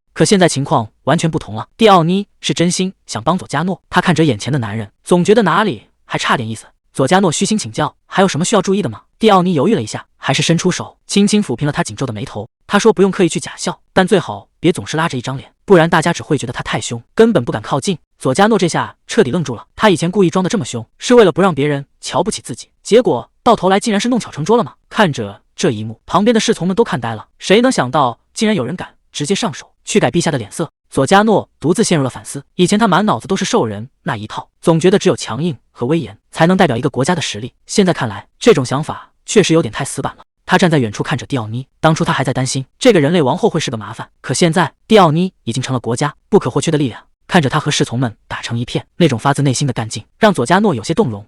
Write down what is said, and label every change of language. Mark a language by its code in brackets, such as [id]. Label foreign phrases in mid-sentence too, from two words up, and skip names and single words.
[zh] 可現在情況完全不同了，蒂奧尼是真心想幫佐加諾。他看着眼前的男人，總覺得哪裡還差點意思。佐加諾虛心請教，還有什麼需要注意的嗎？蒂奧尼猶豫了一下，還是伸出手輕輕撫平了他緊皺的眉頭。他說，不用刻意去假笑，但最好別總是拉着一張臉，不然大家只會覺得他太凶，根本不敢靠近。佐加諾這下徹底愣住了，他以前故意裝得這麼凶，是為了不讓別人瞧不起自己，結果到頭來竟然是弄巧成拙了嗎？看着這一幕，旁邊的侍從們都看呆了，誰能想到竟然有人敢直接上手去改陛下的臉色？佐加諾獨自陷入了反思，以前他滿腦子都是獸人那一套，總覺得只有強硬和威嚴才能代表一個國家的實力，現在看來這種想法確實有點太死板了。他站在遠處看着蒂奧尼，當初他還在擔心這個人類王后會是個麻煩，可現在蒂奧尼已經成了國家不可或缺的力量。看着他和侍從們打成一片，那種發自內心的幹勁讓佐加諾有些動容。